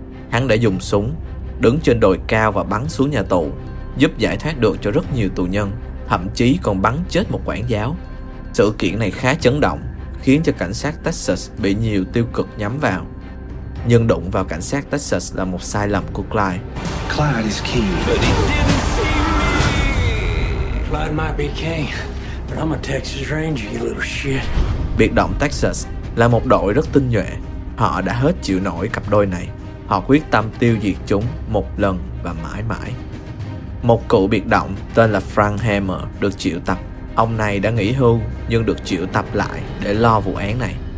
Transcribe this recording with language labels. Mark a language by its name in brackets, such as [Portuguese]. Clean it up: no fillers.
[Vietnamese] Hắn đã dùng súng, đứng trên đồi cao và bắn xuống nhà tù, giúp giải thoát được cho rất nhiều tù nhân, thậm chí còn bắn chết một quản giáo. Sự kiện này khá chấn động, khiến cho cảnh sát Texas bị nhiều tiêu cực nhắm vào. Nhưng đụng vào cảnh sát Texas là một sai lầm của Clyde. [English] Clyde is king. But he didn't see me. Clyde might be king, but I'm a Texas Ranger, you little shit. [Vietnamese] Biệt động Texas là một đội rất tinh nhuệ. Họ đã hết chịu nổi cặp đôi này. Họ quyết tâm tiêu diệt chúng một lần và mãi mãi. Một cựu biệt động tên là Frank Hammer được triệu tập. Ông này đã nghỉ hưu nhưng được triệu tập lại để lo vụ án này.